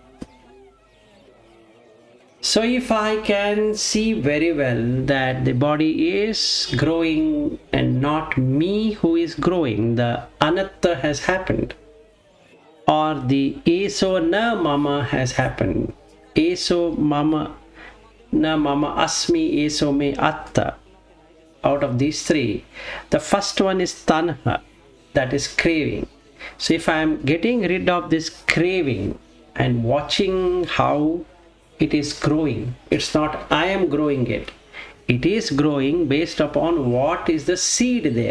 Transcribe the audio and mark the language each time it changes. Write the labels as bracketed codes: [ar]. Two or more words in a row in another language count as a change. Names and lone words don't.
[en] So if I can see very well that the body is growing and not me who is growing, the anatta has happened, or the [pi] eso na mama [en] has happened. [pi] Eso mama na mama asmi eso me atta. [en] Out of these three, the first one is tanha, that is craving. So if I am getting rid of this craving and watching how it is growing, it's not I am growing it. It is growing based upon what is the seed there.